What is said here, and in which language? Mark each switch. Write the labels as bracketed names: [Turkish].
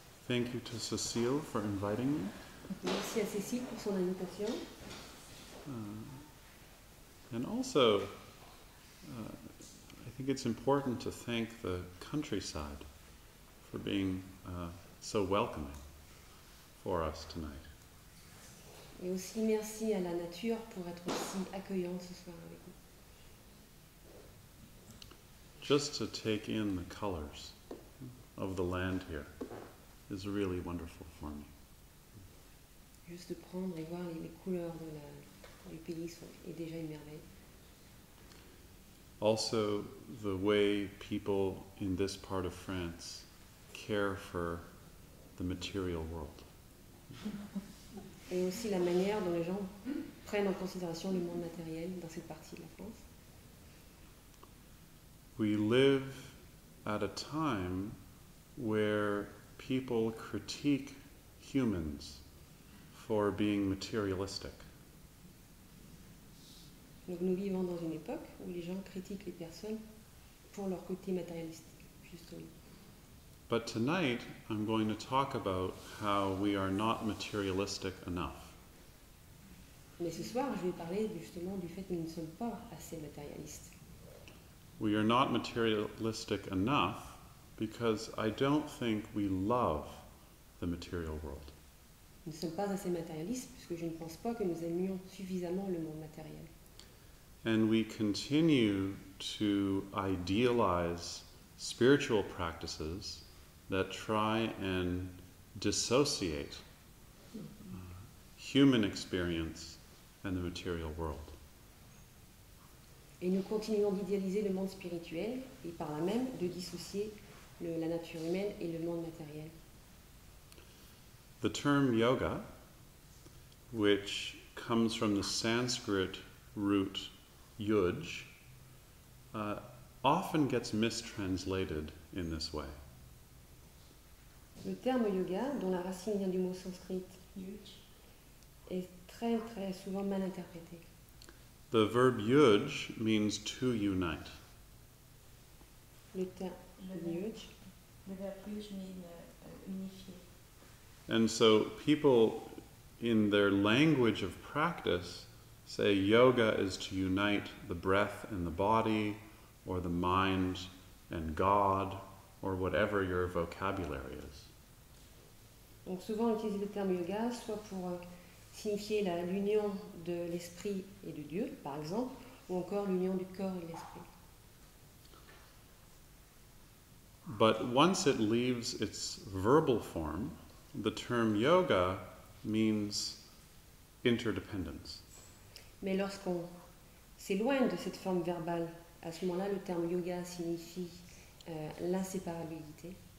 [English] Thank you to Cecile for inviting me. [French] Merci à Cécile pour son invitation. [English] And also, I think it's important to thank the countryside for being so welcoming for us tonight. [French] Et aussi merci à la nature pour être aussi accueillante ce soir avec nous. [English] Just to take in the colors of the land here is really wonderful for me. [French] Juste de prendre et voir les couleurs du pays est déjà une merveille. [English] Also, the way people in this part of France care for the material world. [French] Et aussi la manière dont les gens prennent en considération le monde matériel dans cette partie de la France. [English] We live at a time where people critique humans for being materialistic. [French] Donc nous vivons dans une époque où les gens critiquent les personnes pour leur côté matérialistique, justement. [English] But tonight, I'm going to talk about how we are not materialistic enough. [French] Mais ce soir, je vais parler justement du fait que nous ne sommes pas assez matérialistes. [English] We are not materialistic enough because I don't think we love the material world. [French] Nous ne sommes pas assez matérialistes puisque je ne pense pas que nous aimions suffisamment le monde matériel. [English] And we continue to idealize spiritual practices that try and dissociate human experience and the material world. [French] Et nous continuons d'idéaliser le monde spirituel et par là même de dissocier la nature humaine et le monde matériel. [English] The term yoga, which comes from the Sanskrit root yuj, often gets mistranslated in this way. [French] Le terme yoga, dont la racine vient du mot sanskrit yuj, est très très souvent mal interprété. [English] The verb yuj means to unite. [French] Le terme yuj. Le verbe yuj mean unifier. [English] And so people in their language of practice say yoga is to unite the breath and the body, or the mind and God, or whatever your vocabulary is. [French] Donc souvent on utilise le terme yoga soit pour signifier l'union de l'esprit et de Dieu, par exemple, ou encore l'union du corps et de l'esprit. [English] But once it leaves its verbal form, the term yoga means interdependence. [French] Mais lorsqu'on s'éloigne de cette forme verbale, à ce moment-là, le terme yoga signifie l'inséparabilité.